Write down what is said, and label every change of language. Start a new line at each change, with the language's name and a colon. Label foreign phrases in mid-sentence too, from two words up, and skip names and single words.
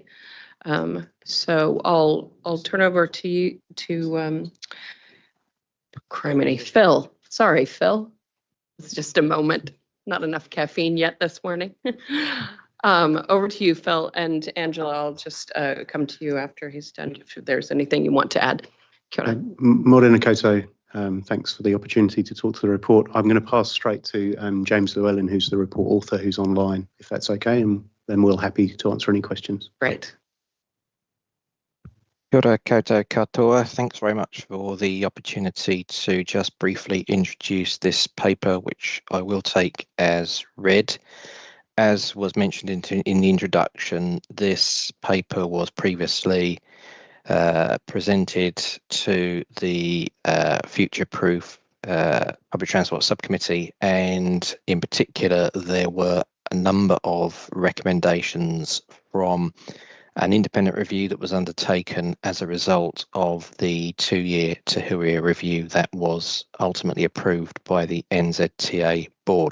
English: So I'll turn over to you criminy, Phil. Sorry, Phil. It's just a moment. Not enough caffeine yet this morning. Over to you, Phil, and Angela. I'll just come to you after he's done. If there's anything you want to add.
Māori: Kia ora. Morena koutou.
English: Thanks for the opportunity to talk to the report. I'm going to pass straight to James Llewellyn, who's the report author, who's online, if that's okay, and then we'll happy to answer any questions. Great.
Māori: Kia ora koutou katoa.
English: Thanks very much for the opportunity to just briefly introduce this paper, which I will take as read. As was mentioned in the introduction, this paper was previously presented to the Future Proof Public Transport Subcommittee, and in particular there were a number of recommendations from an independent review that was undertaken as a result of the 2-year Tahuya review that was ultimately approved by the NZTA board.